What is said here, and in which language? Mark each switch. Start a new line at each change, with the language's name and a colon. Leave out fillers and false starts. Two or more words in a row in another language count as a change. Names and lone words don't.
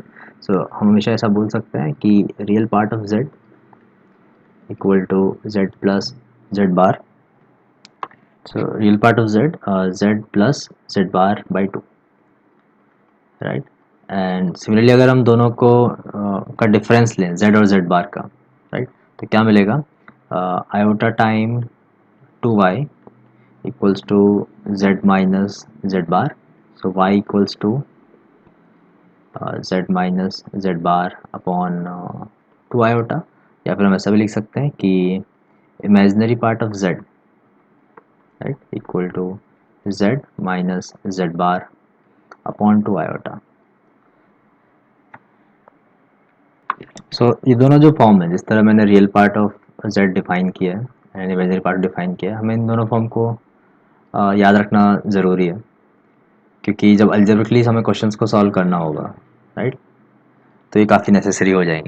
English: so
Hindi: हम हमेशा ऐसा बोल सकते हैं कि
English: real part of z equal to z plus z bar, so real part of z plus z bar by 2, right. and similarly
Hindi: अगर हम दोनों को का डिफरेंस लें z और z बार का,
English: right,
Hindi: तो क्या मिलेगा,
English: iota time 2y equals to z minus z bar, so y equals to z minus z bar upon 2 iota.
Hindi: या फिर हम ऐसा भी लिख सकते हैं कि
English: imaginary part of z, right, equal to z minus z bar upon 2 iota।
Hindi: सो ये दोनों जो फॉर्म है, जिस तरह मैंने
English: real part of z
Hindi: डिफाइन किया है
English: and imaginary part
Hindi: डिफाइन किया है, हमें इन दोनों फॉर्म को याद रखना ज़रूरी है, क्योंकि जब अलजेब्रिकली हमें क्वेश्चंस को सॉल्व करना होगा, राइट, तो ये काफ़ी नेसेसरी हो जाएंगे।